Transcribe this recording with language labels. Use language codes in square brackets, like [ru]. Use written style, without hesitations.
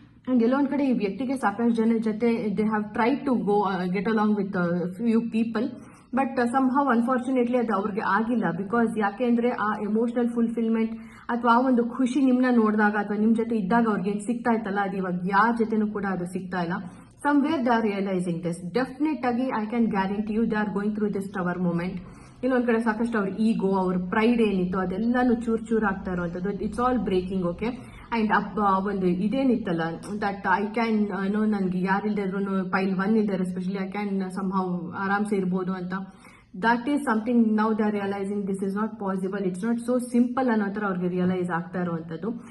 [en] and [kn] ಎಲ್ಲೋ ಒಂದ್ ಕಡೆ ಈ ವ್ಯಕ್ತಿಗೆ ಸಾಕಷ್ಟು ಜನ ಜೊತೆ [en] they have try to go get along with few people, but somehow unfortunately [kn] ಅದು ಅವ್ರಿಗೆ ಆಗಿಲ್ಲ. ಬಿಕಾಸ್ ಯಾಕೆ ಅಂದ್ರೆ ಆ ಎಮೋಷನಲ್ ಫುಲ್ಫಿಲ್ಮೆಂಟ್ ಅಥವಾ ಆ ಒಂದು ಖುಷಿ ನಿಮ್ನ ನೋಡಿದಾಗ ಅಥವಾ ನಿಮ್ ಜೊತೆ ಇದ್ದಾಗ ಅವ್ರಿಗೆ ಸಿಗ್ತಾ ಇತ್ತಲ್ಲ, ಅದು ಇವಾಗ ಯಾರ ಜೊತೆನೂ ಕೂಡ ಅದು ಸಿಗ್ತಾ ಇಲ್ಲ. [en] Somewhere they are realizing this. Definitely, I can guarantee you they are going through this tower moment. [kn] ಇನ್ನೊಂದ್ ಕಡೆ ಸಾಕಷ್ಟು ಅವ್ರ ಈಗೋ, ಅವ್ರ ಪ್ರೈಡ್ ಏನಿತ್ತು ಅದೆಲ್ಲಾನು ಚೂರ್ ಆಗ್ತಾ ಇರುವಂತದ್ದು. [en] It's all breaking, okay. And [kn] ಒಂದು ಇದೇನಿತ್ತಲ್ಲ, [en] that I can [kn] ನನ್ಗೆ ಯಾರಿಲ್ದೇ ಇದ್ರು [en] ಪೈಲ್ 1 ಇಲ್ದಾರೆ especially, I can somehow [kn] ಆರಾಮ್ಸೆ ಇರ್ಬೋದು ಅಂತ. [en] that is something now they are realizing this is not possible, it's not so simple [kn] ಅನ್ನೋ ತರ ಅವ್ರಿಗೆ ರಿಯಲೈಸ್ ಆಗ್ತಾ ಇರುವಂತದ್ದು.